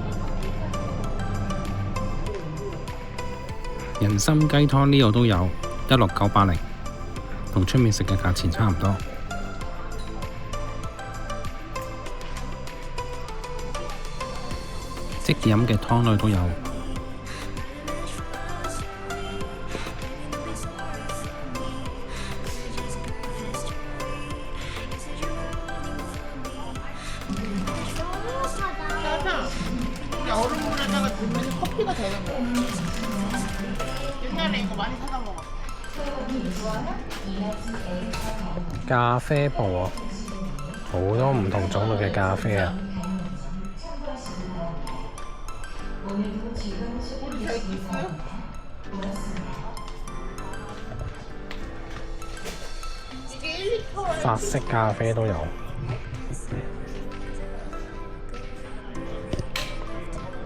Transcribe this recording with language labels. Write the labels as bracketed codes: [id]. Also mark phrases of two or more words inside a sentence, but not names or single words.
[yue] 人參雞湯呢度都有，16980，同出面食嘅價錢差唔多。即飲嘅湯類都有。 [ko] 커피가 되는 거. 옛날에 이거 많이 사다 먹었어. [yue] 咖啡部啊，好多唔同種類嘅咖啡啊！法式咖啡都有。